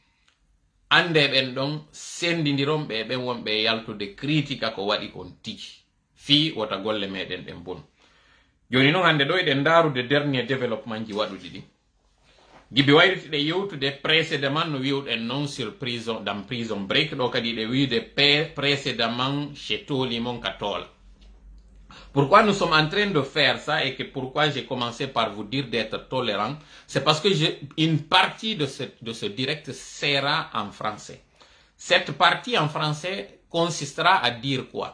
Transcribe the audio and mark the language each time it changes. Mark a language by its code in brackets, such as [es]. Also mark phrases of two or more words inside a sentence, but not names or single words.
[ff] ande ɓen ɗon sendidiron ɓe ɓen wonɓe yaltude critique ko waɗi kon tigi fi wota golle meɗen ɗen bon joni noon hande ɗo eɗen darude dernier développement ji waɗuɗi ɗi gibi wayritiɗe yewtude précédemment no wiwɗen noon sur prison dans prison break ɗo kadi ɗe wiide précédemment chez tolimon ka toola [fr] pourquoi nous sommes en train de faire ça et que pourquoi j'ai commencé par vous dire d'être tolérant c'est parce que une partie de ce direct sera en français cette partie en français consistera à dire quoi?